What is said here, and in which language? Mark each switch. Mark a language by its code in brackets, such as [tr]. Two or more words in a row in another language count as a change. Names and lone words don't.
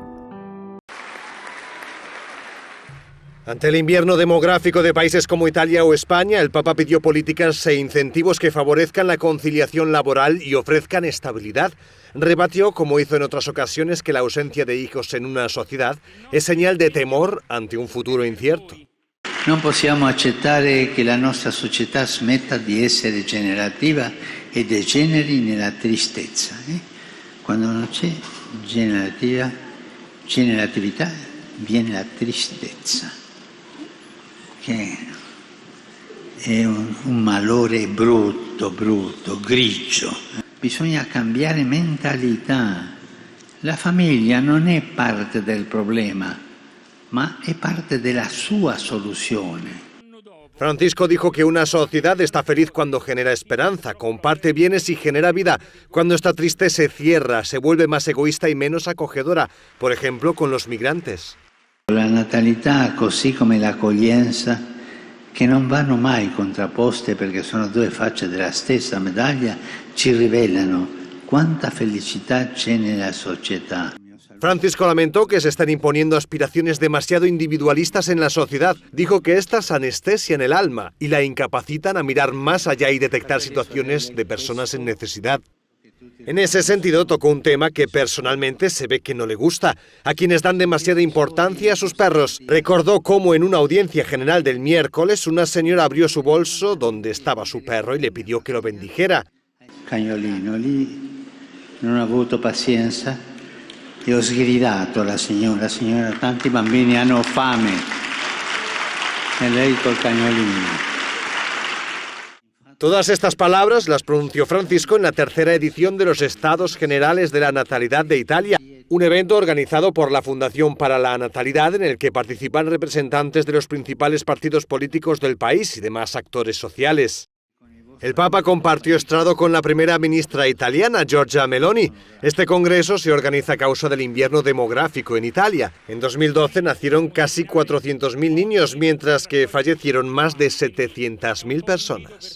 [es] Ante el invierno demográfico de países como Italia o España, el Papa pidió políticas e incentivos que favorezcan la conciliación laboral y ofrezcan estabilidad. Rebatió, como hizo en otras ocasiones, que la ausencia de hijos en una sociedad es señal de temor ante un futuro incierto. [it] Non possiamo accettare che la nostra società smetta di essere generativa e degeneri nella tristezza. Quando non c'è generatività viene la tristezza, che è un malore brutto, grigio. Bisogna cambiare mentalità. La famiglia non è parte del problema, ma è parte della sua soluzione. [es] Francisco dijo que una sociedad está feliz cuando genera esperanza, comparte bienes y genera vida. Cuando está triste se cierra, se vuelve más egoísta y menos acogedora, por ejemplo con los migrantes. [it] La natalità, così come l'accoglienza, che non vanno mai contrapposte perché sono due facce della stessa medaglia, ci rivelano quanta felicità c'è nella società. [es] Francisco lamentó que se están imponiendo aspiraciones demasiado individualistas en la sociedad. Dijo que estas anestesian el alma y la incapacitan a mirar más allá y detectar situaciones de personas en necesidad. En ese sentido, tocó un tema que personalmente se ve que no le gusta, a quienes dan demasiada importancia a sus perros. Recordó cómo en una audiencia general del miércoles una señora abrió su bolso donde estaba su perro y le pidió que lo bendijera. [it] Cagnolino, lì non ha avuto pazienza e ho sgridato la signora, tanti bambini hanno fame e lei col cagnolino. [es] Todas estas palabras las pronunció Francisco en la tercera edición de los Estados Generales de la Natalidad de Italia, un evento organizado por la Fundación para la Natalidad en el que participan representantes de los principales partidos políticos del país y demás actores sociales. El Papa compartió estrado con la primera ministra italiana, Giorgia Meloni. Este congreso se organiza a causa del invierno demográfico en Italia. En 2012 nacieron casi 400.000 niños, mientras que fallecieron más de 700.000 personas.